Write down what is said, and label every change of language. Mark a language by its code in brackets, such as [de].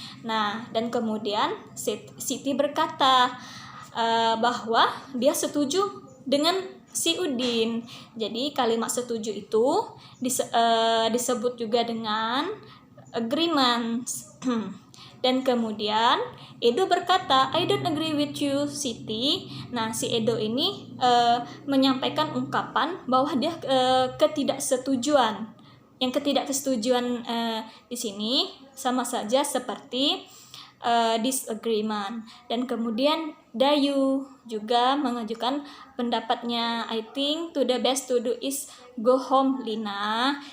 [id] Nah, dan kemudian Siti berkata bahwa dia setuju dengan si Udin. Jadi kalimat setuju itu disebut juga dengan agreement. Dan kemudian Edo berkata, [en] I don't agree with you, Siti. [id] Nah, si Edo ini menyampaikan ungkapan bahwa dia ketidaksetujuan. Yang ketidaksetujuan di sini sama saja seperti disagreement. Dan kemudian Dayu juga mengajukan pendapatnya, [en] I think to the best to do is go home, Lina.